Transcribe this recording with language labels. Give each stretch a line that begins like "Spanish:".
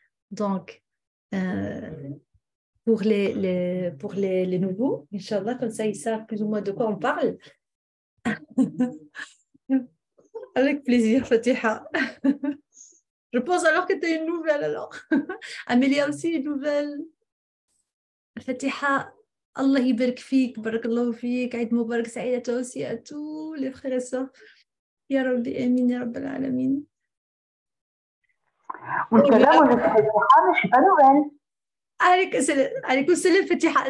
French: Donc, pour les nouveaux, Inch'Allah, comme ça, ils savent plus ou moins de quoi on parle. Avec plaisir, Fatiha. Je pense alors que tu as une nouvelle, alors. Amélie a aussi une nouvelle. Fatiha.
Arabic: Allah يبارك فيك بارك الله فيك عيد مبارك سعيد
French: à toi aussi à tous les frères et sœurs
Arabic: يا ربي آمين يا رب العالمين.
French: Inch'Allah, moi je suis Fatiha, mais je suis pas nouvelle.
Arabic: عليكم السلام Fatiha.